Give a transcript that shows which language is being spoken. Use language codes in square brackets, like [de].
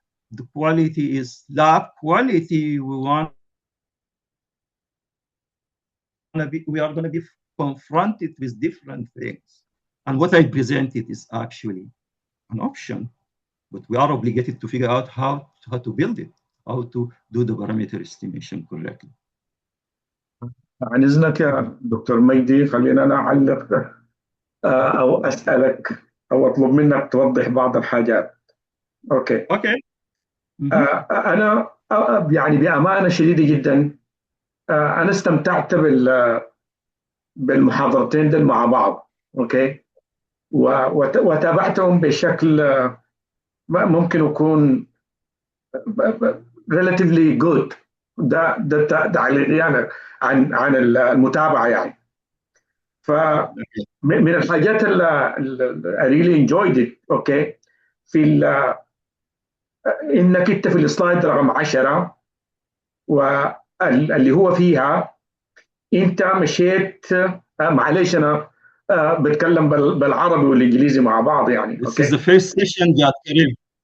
[en] The quality is lab quality. We are going to be confronted with different things. And what I presented is actually an option, but we are obligated to figure out how to build it, how to do the parameter estimation correctly. [ar] عن إذنك يا دكتور مجدي، خلينا أنا أعلق أو أسألك أو أطلب منك توضح بعض الحاجات. أوكي. أنا يعني بأمانة شديدة جدا أنا استمتعت بالمحاضرتين دول مع بعض. أوكي. وتابعتهم بشكل ممكن يكون [en] relatively good. [ar] ده يعني عن المتابعه يعني. فمن الحاجات اللي [en] I really enjoyed it. [ar] اوكي، في انك انت في السلايد رقم 10 واللي هو فيها انت مشيت معلش انا بتكلم بالعربي والانجليزي مع بعض يعني. [en] This is the first session يا Karim.